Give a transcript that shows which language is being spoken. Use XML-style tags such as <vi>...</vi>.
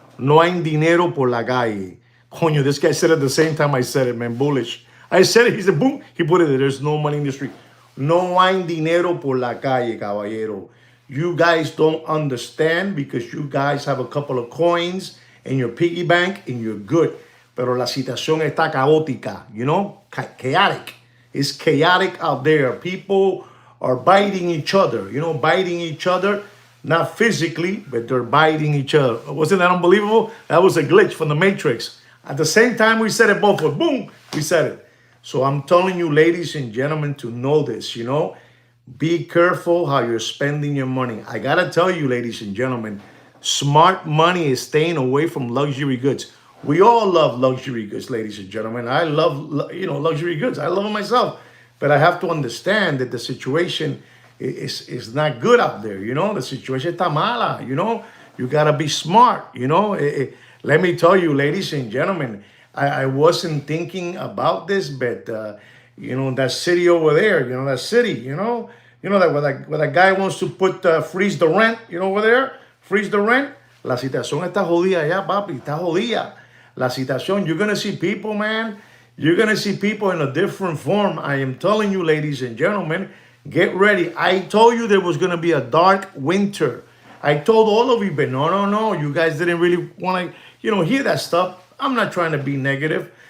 <es>No hay dinero por la calle. Coño,</es> <en>this guy said it at the same time I said it, man, bullish. I said it, he said, boom, he put it there. There's no money in the street.</en> <es>No hay dinero por la calle, caballero.</es> <en>You guys don't understand because you guys have a couple of coins in your piggy bank and you're good.</en> <es>Pero la situación está caótica,</es> <en>chaotic. It's chaotic out there. People are biting each other, not physically, but they're biting each other. Wasn't that unbelievable? That was a glitch from the Matrix. At the same time we said it both, boom, we said it. So I'm telling you, ladies and gentlemen, to know this, be careful how you're spending your money. I got to tell you, ladies and gentlemen, smart money is staying away from luxury goods. We all love luxury goods, ladies and gentlemen. I love, luxury goods. I love them myself. But I have to understand that the situation is not good out there. The situation</en> <es>está mala.</es> <en>You got to be smart. Let me tell you, ladies and gentlemen, I wasn't thinking about this, but, that city over there, that city, that where that guy wants to put, freeze the rent, over there, freeze the rent.</en> <es>La situación está jodida ya, papi, está jodida.</es> <en>La situación, you're going to see people, man. You're going to see people in a different form. I am telling you, ladies and gentlemen, get ready. I told you there was going to be a dark winter. I told all of you, but no. You guys didn't really want to, hear that stuff. I'm not trying to be negative.</en>